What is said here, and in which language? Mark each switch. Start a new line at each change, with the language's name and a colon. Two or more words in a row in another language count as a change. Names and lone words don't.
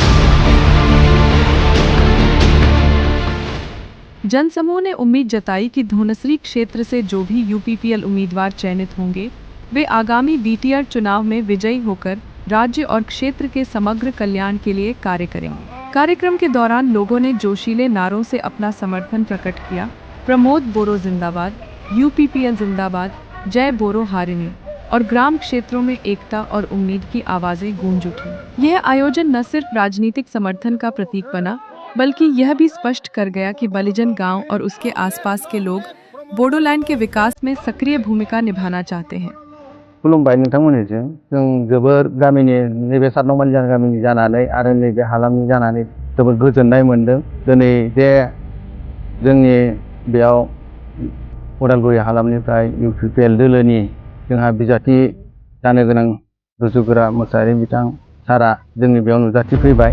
Hindi: जनसमूह ने उम्मीद जताई कि धोनसरी क्षेत्र से जो भी यूपीपीएल उम्मीदवार चयनित होंगे, वे आगामी बीटीआर चुनाव में विजयी होकर राज्य और क्षेत्र के समग्र कल्याण के लिए कार्य करेंगे। कार्यक्रम के दौरान लोगों ने जोशीले नारों से अपना समर्थन प्रकट किया। प्रमोद बोरो जिंदाबाद, यूपीपीएल जिंदाबाद, जय बोरो हारिनी और ग्राम क्षेत्रों में एकता और उम्मीद की आवाजें गूंज उठी। यह आयोजन न सिर्फ राजनीतिक समर्थन का प्रतीक बना, बल्कि यह भी स्पष्ट कर गया कि बलिजन गांव और उसके आसपास के लोग बोडोलैंड के विकास में सक्रिय भूमिका निभाना चाहते हैं।
Bodo: खुलुमबाय नोंथांमोननिसिम जों जोबोर गामिनि नैबे 7 नं बालिजान गामिनि जानानै आरो नैबे हालामनि जानानै जोबोर गोजोननाय मोनदों। दिनै जे जोंनि बेयाव उदालगुरि हालामनिफ्राय यूपीपीएल दोलोनि जोंहा बिजाथि जानो गोनां रुजुगोरा मोसाहारि बिथां सारा जोंनि बेयाव नुजाथिफैबाय।